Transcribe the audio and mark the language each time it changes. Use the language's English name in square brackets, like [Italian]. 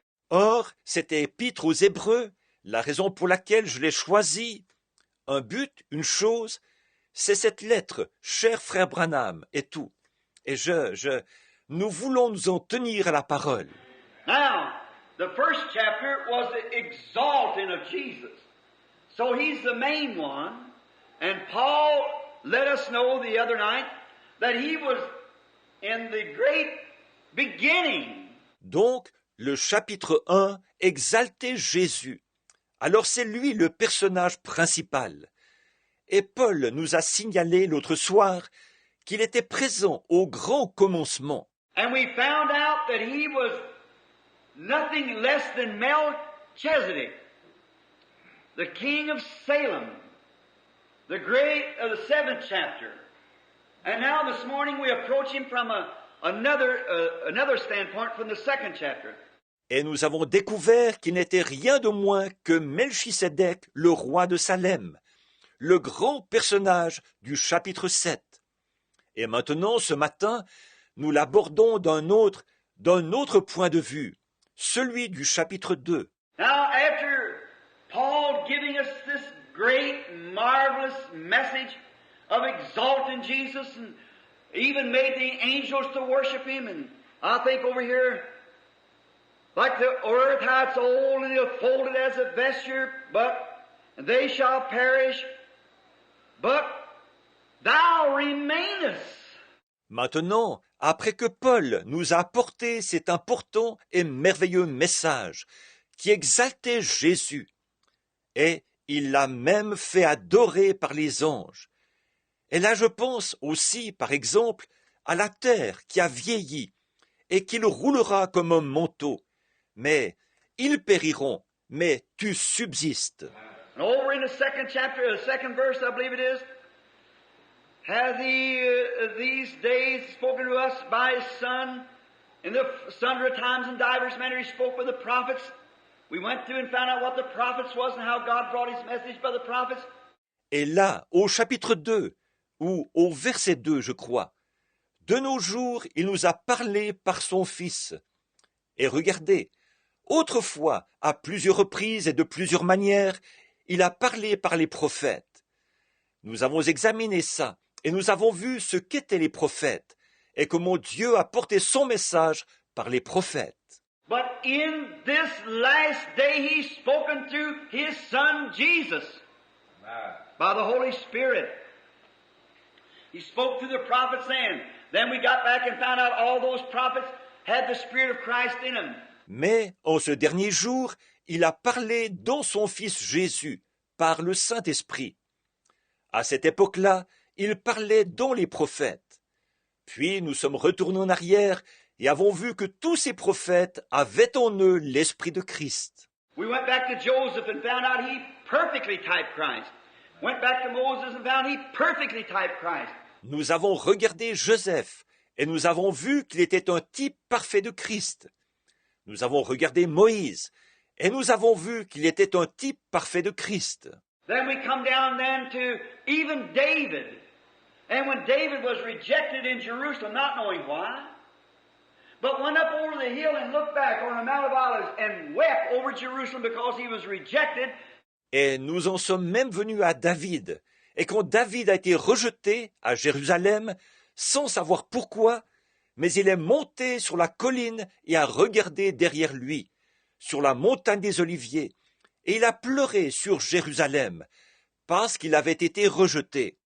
[French] Or, cette épître aux Hébreux, la raison pour laquelle je l'ai choisie, un but, une chose, c'est cette lettre, cher frère Branham, et tout. Et nous voulons nous en tenir à la parole. [English] Now, the first chapter was the exalting of Jesus. So he's the main one. And Paul let us know the other night that he was in the great beginning. [French] Donc, le chapitre 1 exaltait Jésus. Alors c'est lui le personnage principal. Et Paul nous a signalé l'autre soir qu'il était présent au grand commencement. [English] And we found out that he was nothing less than Melchizedek, the king of Salem, the great of the 7th chapter. And now this morning we approach him from another standpoint from the 2nd chapter. [French] Et nous avons découvert qu'il n'était rien de moins que Melchisédek, le roi de Salem, le grand personnage du chapitre 7. Et maintenant, ce matin, nous l'abordons d'un autre point de vue, celui du chapitre 2. [English] Now, after Paul giving us this great, marvelous message of exalting Jesus and even made the angels to worship him, and I think over here, like the earth, how it's old and folded as a vesture, but they shall perish, but thou remainest. [French] Maintenant, après que Paul nous a apporté cet important et merveilleux message qui exaltait Jésus, et il l'a même fait adorer par les anges. Et là je pense aussi, par exemple, à la terre qui a vieilli et qu'il roulera comme un manteau. Mais ils périront, mais tu subsistes. [English] And over in the 2nd chapter, the 2nd verse, I believe it is, hath he these days spoken to us by his Son, in the sundry times and divers manner he spoke with the prophets. We went through and found out what the prophets was and how God brought his message by the prophets. [French] Et là, au chapitre 2, ou au verset 2, je crois, de nos jours, il nous a parlé par son Fils. Et regardez, autrefois, à plusieurs reprises et de plusieurs manières, il a parlé par les prophètes. Nous avons examiné ça, et nous avons vu ce qu'étaient les prophètes, et comment Dieu a porté son message par les prophètes. [English] But in this last day he's spoken through his Son Jesus by the Holy Spirit. He spoke through the prophets then we got back and found out all those prophets had the Spirit of Christ in them. [French] Mais en ce dernier jour, il a parlé dans son Fils Jésus, par le Saint-Esprit. À cette époque-là, il parlait dans les prophètes. Puis nous sommes retournés en arrière et avons vu que tous ces prophètes avaient en eux l'Esprit de Christ. [English] We went back to Joseph and found out he perfectly typed Christ. Went back to Moses and found he perfectly typed Christ. [French] Nous avons regardé Joseph et nous avons vu qu'il était un type parfait de Christ. Nous avons regardé Moïse et nous avons vu qu'il était un type parfait de Christ. [English] Then we come down then to even David. And when David was rejected in Jerusalem, not knowing why, but went up over the hill and looked back on the Mount of Olives and wept over Jerusalem because he was rejected. [French] Et nous en sommes même venus à David. Et quand David a été rejeté à Jérusalem, sans savoir pourquoi, mais il est monté sur la colline et a regardé derrière lui, sur la montagne des Oliviers, et il a pleuré sur Jérusalem, parce qu'il avait été rejeté.